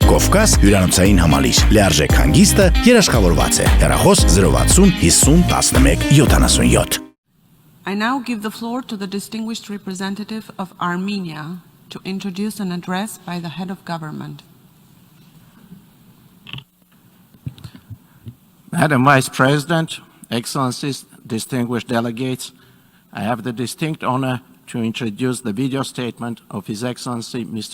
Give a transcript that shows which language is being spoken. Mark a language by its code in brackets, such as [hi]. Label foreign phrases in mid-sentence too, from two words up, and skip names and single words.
[hy] Կովկաս հյուրանոցային համալիր։ Լիարժեք հանգիստը երաշխավորված է։ Հեռախոս 060 50 11 77։ [en] I now give the floor to the distinguished representative of Armenia to introduce an address by the head of government. Madam Vice President, Excellencies, distinguished delegates, I have the distinct honor to introduce the video statement of His Excellency Mr.